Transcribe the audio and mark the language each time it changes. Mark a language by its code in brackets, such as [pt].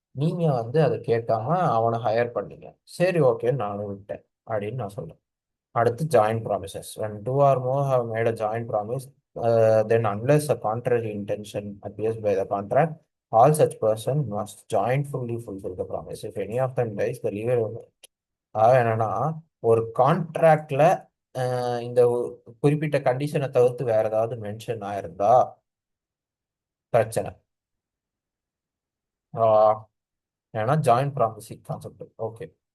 [ta] நீங்க வந்து அதை கேட்காம அவனை ஹையர் பண்ணீங்க, சரி ஓகே நானும் விட்டேன் அப்படின்னு நான் சொல்றேன். அடுத்து [en] Joint promises. when two or more have made a joint promise, then unless a contrary intention appears by the contract, all such person must jointfully fulfill the promise. If any of them dies, the legal. [ta] அதாவது என்னன்னா, ஒரு கான்ட்ராக்ட்ல இந்த குறிப்பிட்ட கண்டிஷனை தவிர்த்து வேற ஏதாவது mention ஆயிருந்தா பிரச்சனை. ஆஹ் ஏன்னா ஜாயிண்ட் ப்ராமிசிங் கான்செப்ட், ஓகே.